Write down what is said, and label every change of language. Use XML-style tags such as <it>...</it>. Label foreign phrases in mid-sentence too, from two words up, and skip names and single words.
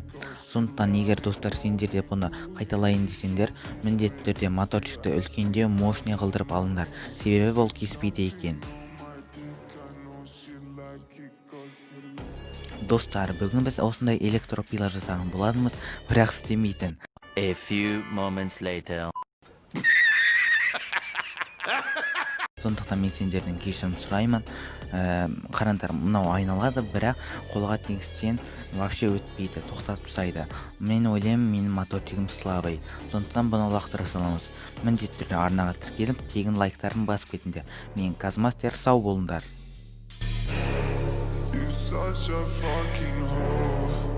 <kk>Сондықтан егер достар сендерде бұны қайталайын десеңдер, міндетті түрде моторчикті үлкендеу, мощный қылдырып алыңдар. Себебі бұл кеспейді екен. Достар, бүгін біз осындай электропила жасаған боладымыз, бірақ істемейтін.</kk> <en>A few moments later.</en> <kk>Сондықтан мен сендердің кешірім сұраймын. Қараңдар, мынау айналады, бірақ қолға тегістен вообще өтпейді, тоқтатып тастайды. Мен ойлаймын, менің моторчигім слабый. Сондықтан бұны лақтыра саламыз. Міндетті түрде арнаға тіркеліп, тегін лайктарын басып кетіңдер. Мен Казмастер, сау болыңдар.</kk> <en>Such a fucking hole.</en>